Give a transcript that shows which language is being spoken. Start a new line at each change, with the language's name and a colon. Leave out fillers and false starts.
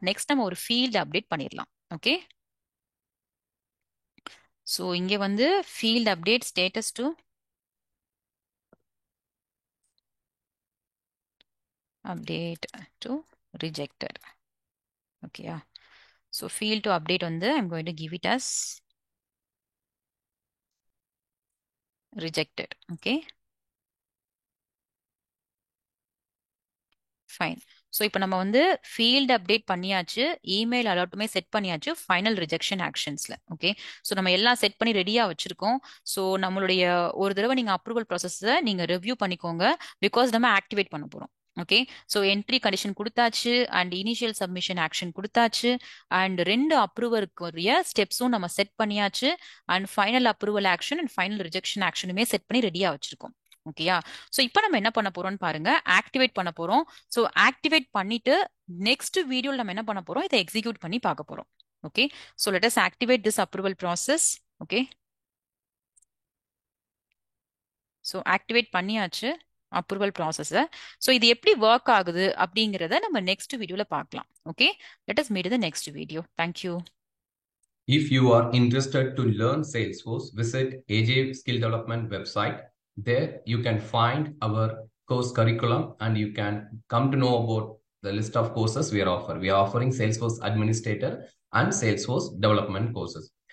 Tamil: Next நம்ம ஒரு field update பண்ணிடலாம். ஓகே.
English: so
Tamil: இங்க வந்து
English: Field update status to update to rejected. Okay. So field to update on the, I'm going to give it as rejected. Okay. Fine.
Tamil: So இப்போ நம்ம வந்து field update பண்ணியாச்சு, email அலர்ட்டுமே set பண்ணியாச்சு final rejection ஆக்ஷன்ஸ்ல. Okay. So நம்ம எல்லாம் set பண்ணி ரெடியா வச்சிருக்கோம். ஸோ நம்மளுடைய ஒரு தடவை நீங்க அப்ரூவல் ப்ராசஸை நீங்க ரிவ்யூ பண்ணிக்கோங்க, பிகாஸ் நம்ம ஆக்டிவேட் பண்ண போறோம். ஓகே. ஸோ என்ட்ரி கண்டிஷன் கொடுத்தாச்சு அண்ட் இனிஷியல் சப்மிஷன் ஆக்ஷன் கொடுத்தாச்சு அண்ட் 2 அப்ரூவருக்குரிய ஸ்டெப்ஸும் நம்ம செட் பண்ணியாச்சு and final approval action and final rejection ஆக்ஷனுமே set பண்ணி ரெடியா வச்சிருக்கோம். ஓகேயா. ஸோ இப்போ நம்ம என்ன பண்ண போறோம்னு பாருங்க, ஆக்டிவேட் பண்ண போறோம். ஸோ ஆக்டிவேட் பண்ணிட்டு நெக்ஸ்ட் வீடியோல நம்ம என்ன பண்ண போறோம், இதை எக்ஸிக்யூட் பண்ணி பார்க்க போறோம். Okay.
English: So let us activate this approval process. Okay.
Tamil: So activate பண்ணியாச்சு அப்ரூவல் ப்ராசஸ். ஸோ இது எப்படி ஒர்க் ஆகுது அப்படிங்கிறத நம்ம நெக்ஸ்ட் வீடியோல பார்க்கலாம்.
English: Okay. Let us meet the next video. Thank you. If you are interested to learn Salesforce, visit AJ Skill Development website. There you can find our course curriculum and you can come to know about the list of courses we are offering. We are offering Salesforce Administrator and Salesforce Development courses.